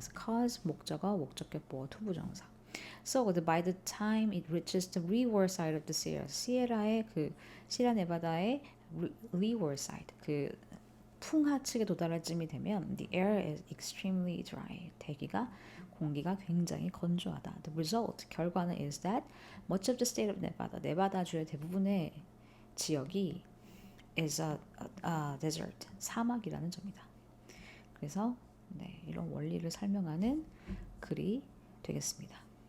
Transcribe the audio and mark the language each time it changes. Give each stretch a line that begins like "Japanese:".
Korean: cause 목적어, 목적격 보어, 투부정사.
English: So by the time it reaches the leeward side of the Sierra,
Korean: 시에라의 시에라 네바다의
English: leeward side,
Korean: 그 풍하측에 도달할 쯤이 되면
English: the air is extremely dry.
Korean: 공기가 굉장히 건조하다.
English: The result,
Korean: 결과는
English: is that much of the state of Nevada,
Korean: 네바다주의 대부분의 지역이
English: is a desert,
Korean: 사막이라는 점이다. 그래서 이런 원리를 설명하는 글이 되겠습니다.